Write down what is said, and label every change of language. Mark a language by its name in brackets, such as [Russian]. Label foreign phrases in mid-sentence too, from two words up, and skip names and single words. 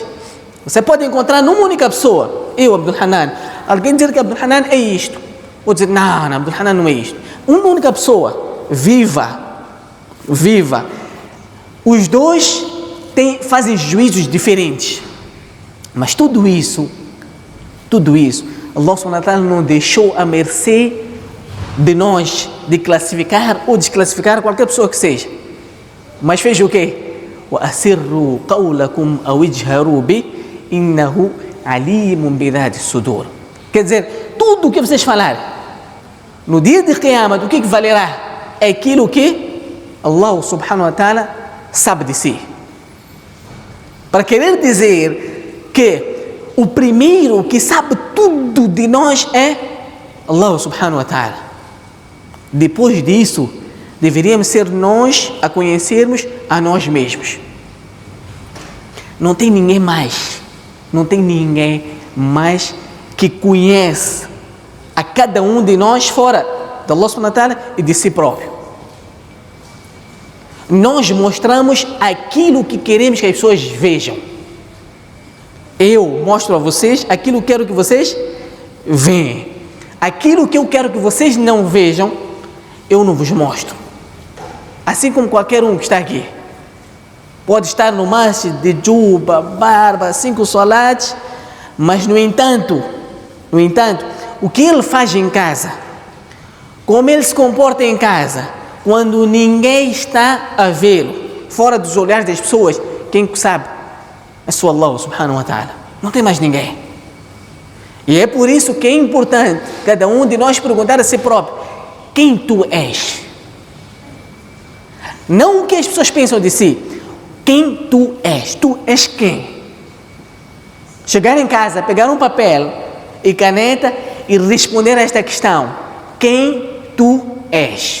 [Portuguese] Você pode encontrar numa única pessoa, eu, Abdul Hanan, alguém dizer que Abdul Hanan é isto. Outro dizer, não, Abdul Hanan não é isto. Uma única pessoa, viva. Os dois fazem juízos diferentes. Mas tudo isso, [Arabic] الله سبحانه وتعالى [Portuguese] não deixou a mercê de nós de classificar ou desclassificar qualquer pessoa que seja. Mas fez o quê? [Arabic] وأسروا قولكم أو اجهروا به إنه عليم بذات الصدور. [Portuguese] Quer dizer, tudo o que vocês falarem no dia de Qiyamah, o que valerá? É aquilo que [Arabic] الله سبحانه وتعالى [Portuguese] sabe de si. Para querer dizer que o primeiro que sabe tudo de nós é [Arabic] الله سبحانه وتعالى. [Portuguese] Depois disso, deveríamos ser nós a conhecermos a nós mesmos. Não tem ninguém mais que conhece a cada um de nós fora de [Arabic] الله سبحانه وتعالى [Portuguese] e de si próprio. Nós mostramos aquilo que queremos que as pessoas vejam. Eu mostro a vocês aquilo que quero que vocês vejam. Aquilo que eu quero que vocês não vejam, eu não vos mostro. Assim como qualquer um que está aqui. Pode estar no masjid de juba, barba, 5 salates, mas no entanto, o que ele faz em casa, como ele se comporta em casa, quando ninguém está a vê-lo, fora dos olhares das pessoas, quem sabe? É só [Arabic] الله سبحانه وتعالى. [Portuguese] Não tem mais ninguém. E é por isso que é importante cada um de nós perguntar a si próprio: quem tu és? Não o que as pessoas pensam de si. Quem tu és? Tu és quem? Chegar em casa, pegar um papel e caneta e responder a esta questão: quem tu és?